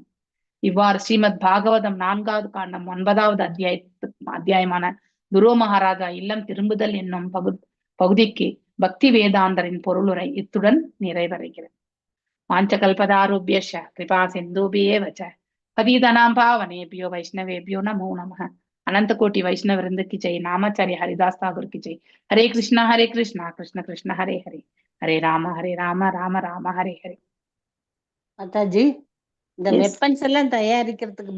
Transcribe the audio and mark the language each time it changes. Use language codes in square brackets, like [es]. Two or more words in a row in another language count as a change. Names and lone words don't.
[ta] இவ்வாறு ஸ்ரீமத் பாகவதம் 4வது காண்டம் 9வது அத்தியாயமான துருவ மகாராஜா இல்லம் திரும்புதல் என்னும் பகுதிக்கு பக்தி வேதாந்தரின் பொருளுரை இத்துடன் நிறைவடைகிறது. [sa] वाञ्छाकल्पतरुभ्यश्च कृपा सिन्धुभ्य एव च पतितानां पावनेभ्यो वैष्णवेभ्यो नमो नमः. [hi] अनंत कोटि वैष्णव वृंद की जय. नामाचार्य हरिदास ठाकुर की जय. [sa] हरे कृष्णा कृष्ण कृष्ण हरे हरे, हरे राम राम राम हरे हरे. [ta] மாதாஜி, இந்த வெப்பன்ஸ் எல்லாம் தயாரிக்கிறதுக்கு